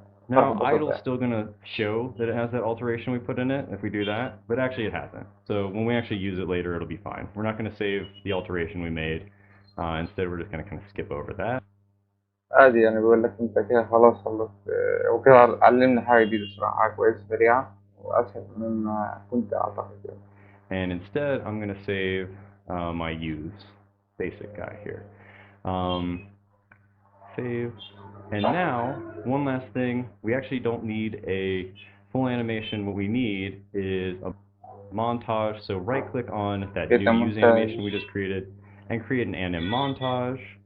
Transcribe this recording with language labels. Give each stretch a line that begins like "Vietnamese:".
English: Now, idle's still going to show that it has that alteration we put in it if we do that, but actually it hasn't. So when we actually use it later, it'll be fine. We're not going to save the alteration we made. Instead, we're just going to kind of skip over that.
Arabic: عادي، يعني بيقول لك انت كده خلاص خلصت. وكده علمنا حاجة جديدة صراحة، حاجة كويسة سريعة وأسهل مما كنت أعتقد يعني.
English: And instead, I'm going to save my use basic guy here. Save. And now, one last thing, we actually don't need a full animation. What we need is a montage. So right click on that new use animation we just created and create an anim montage.